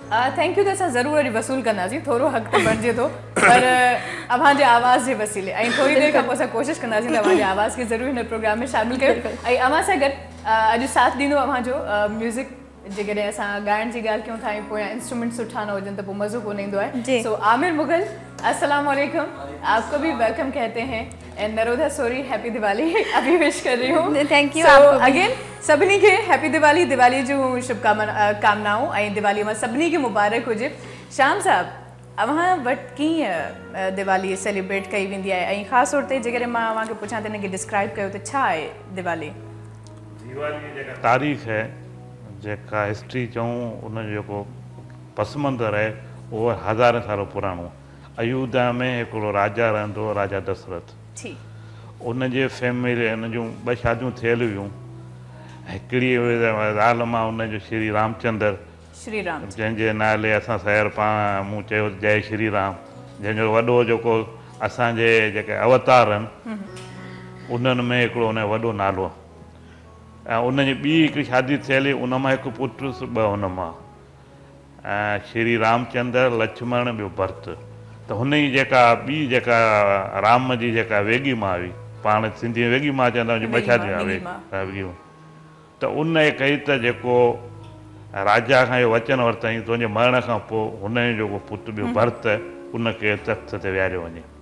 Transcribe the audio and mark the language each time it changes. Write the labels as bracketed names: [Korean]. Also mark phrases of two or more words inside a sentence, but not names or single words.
[English] Thank you [Sindhi] त असां ज़रूरु वरी वसूल कंदासीं। थोरो हक़ त बणिजे थो पर अव्हांजे आवाज़ जे वसीले ऐं थोरी देरि खां पोइ असां कोशिशि कंदासीं त अव्हांजे आवाज़ खे ज़रूरु हिन प्रोग्राम में शामिलु कयो। ऐं अव्हां सां गॾु अॼु साथ ॾींदो अव्हांजो म्यूज़िक। जेकॾहिं असां ॻाइण जी ॻाल्हि कयूं था ऐं पोयां इंस्ट्रूमेंट सुठा न हुजनि त पोइ मज़ो कोन ईंदो आहे। [Hindi] सो आमिर मुगल [Arabic] السلام عليكم, [Hindi] आपको भी वेलकम कहते हैं। एंड नरोधा [English] Sorry Happy Diwali [Hindi] अभी विश कर रही हूँ। [English] Thank you. [Sindhi] अगेन सभिनी खे [English] Happy Diwali, [Sindhi] दिवाली जूं शुभकामनाऊं ऐं दिवाली मां सभिनी खे मुबारक हुजे। शाम साहब अव्हां वटि कीअं दिवाली सेलिब्रेट कई वेंदी आहे ऐं ख़ासि तौर ते जेकॾहिं मां अव्हांखे पुछां त हिनखे डिस्क्राइब कयो त छा आहे दिवाली? दिवाली जेका तारीख़ है, जेका हिस्ट्री चऊं उनजो जेको पस मंज़र आहे उहो हज़ारे साल पुराणो। अयोध्या में हिकिड़ो राजा रहंदो हो, राजा दशरथ। उनजे फैमिली उन जूं ॿ शादियूं थियल हुयूं। हिकिड़ी ज़ाल मां उनजो श्री रामचंद्र, श्री राम, जंहिंजे नाले असां शहर पाण मूं चयो जय श्री राम, जंहिंजो वॾो जेको असांजे जेके अवतार आहिनि उन्हनि में हिकिड़ो उन जो वॾो नालो। ऐं उनजी ॿी हिकिड़ी शादी थियल हुई, उन मां हिकु पुटु ॿ हुन मां ऐं श्री रामचंद्र, लक्ष्मण, ॿियो भरत। त हुन जी जेका ॿी जेका राम जी जेका वेगी मां हुई, पाण सिंधी में वेगी मां चवंदा आहियूं, ॿ शादियूं वेगी मां। त उन कई त जेको राजा खां इहो वचन वरितईं तुंहिंजे मरण खां पोइ हुन जो जेको पुटु ॿियो भरत उनखे तख़्त ते विहारियो वञे।